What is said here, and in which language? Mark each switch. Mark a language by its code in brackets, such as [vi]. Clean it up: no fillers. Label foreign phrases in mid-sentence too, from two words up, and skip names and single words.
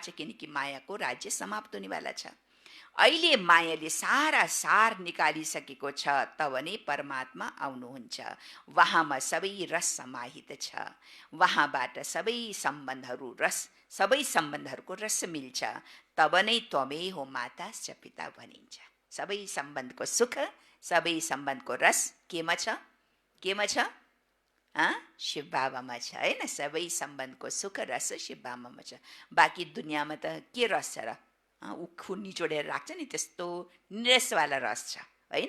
[ne] किनकि मायाको राज्य समाप्त हुनेवाला छ। अहिले मायाले सारा सार निकालिसकेको छ, तब नै परमात्मा आउनुहुन्छ। वहाँमा सबै रस समाहित छ, वहाँबाट सबै सम्बन्धहरूको रस मिल्छ। तब नै त्वमै हो [sa] माता च पिता [ne] भनिन्छ। सबै सम्बन्धको सुख, सबै सम्बन्धको रस केमा छ? शिव बाबामा छ हैन। सबै सम्बन्धको सुख रस शिव बाबामा छ। बाँकी दुनियाँमा त के रस छ र? उखु निचोडेर राख्छ नि, त्यस्तो निरसवाला रस छ हैन।